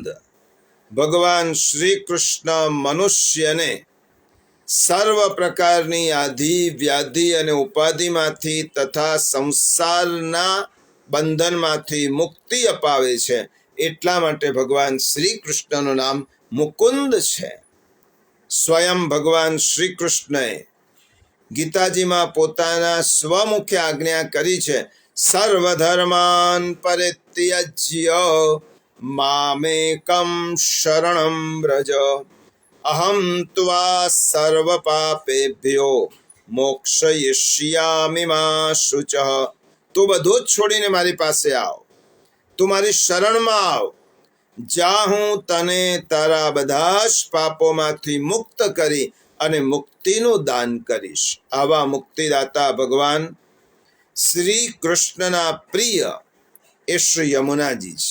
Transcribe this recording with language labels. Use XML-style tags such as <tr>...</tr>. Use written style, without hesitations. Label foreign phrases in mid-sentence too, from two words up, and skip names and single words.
<gu>ભગવાન શ્રી કૃષ્ણ મનુષ્યને સર્વ પ્રકારની આધિ વ્યાધિ અને ઉપાધિમાંથી તથા સંસારના બંધનમાંથી મુક્તિ અપાવે છે. એટલા માટે ભગવાન શ્રી કૃષ્ણનું નામ મુકુંદ છે. સ્વયં ભગવાન શ્રી કૃષ્ણએ ગીતાજીમાં પોતાના સ્વમુખે આજ્ઞા કરી છે,</gu> <sa>સર્વધર્માન પરિત્યજ્ય મામેકમ શરણમ વ્રજ અહમ ત્વા સર્વ પાપેભ્યો મોક્ષયિષ્યામિ મા શુચઃ.</sa> <gu>તું બધું જ છોડીને મારી પાસે આવ, તું મારી શરણમાં આવ, જા હું તને તારા બધા જ પાપોમાંથી મુક્ત કરી અને મુક્તિનું દાન કરીશ. આવા મુક્તિદાતા ભગવાન શ્રી કૃષ્ણના પ્રિય એ શ્રી યમુનાજી છે.</gu>